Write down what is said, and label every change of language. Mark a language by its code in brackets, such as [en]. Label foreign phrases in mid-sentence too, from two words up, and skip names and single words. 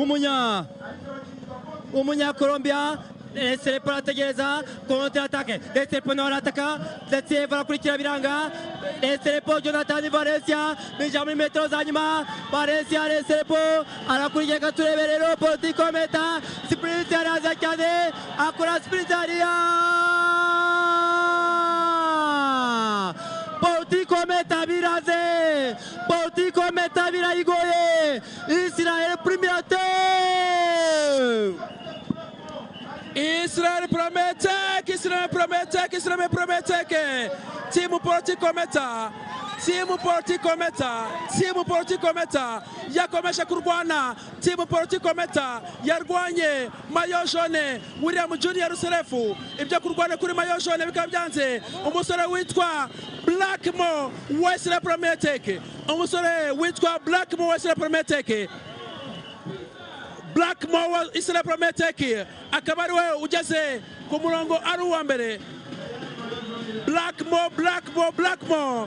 [rw] umunya Colombia Lesepo arategereza [fr] contre attaque [rw] Lesepo nawe arataka Datiev arakurikira biranga Lesepo Jonathan Valencia bija muri metero za nyuma Valencia Lesepo arakurikira gaturebe rero Politico Meta sprint araza cyane akora sprint hariya Politico Meta biraze Politico Meta birayigoye Israel Primatek Israel Primatek Team Politico Meta yakomeje kurwana Team Politico Meta yarwanye [fr] mayo jaune [rw] William Junior Serefu ibyo kurwana kuri [fr] mayo jaune [rw] bikaba byanze umusore witwa Blackmore Wesley Primatek Blackmore Israel Primatek akaba ari we ugeze ku murongo ari uwa mbere Blackmore